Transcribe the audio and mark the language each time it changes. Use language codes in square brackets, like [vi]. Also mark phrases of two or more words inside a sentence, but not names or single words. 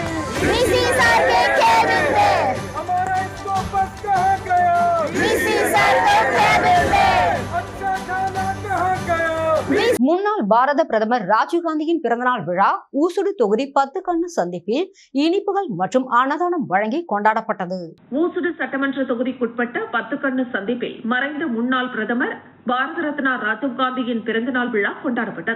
[hi] वीसी सर के केबिन में। हमारा इसको बस कहाँ गया? वीसी सर के केबिन में। अच्छा खाना कहाँ गया? [ta] முன்னாள் பாரத பிரதமர் ராஜீவ்காந்தியின் பிறந்தநாள் விழா ஊசுடு தொகுதி 10 கண்ணு சந்திப்பில் இனிப்புகள் மற்றும் அன்னதானம் வழங்கி கொண்டாடப்பட்டது. ஊசுடு சட்டமன்ற தொகுதிக்குட்பட்ட 10 கண்ணு சந்திப்பில் மறைந்த முன்னாள் பிரதமர் பாரத ரத்னா ராஜீவ்காந்தியின் பிறந்தநாள் விழா கொண்டாடப்பட்டது.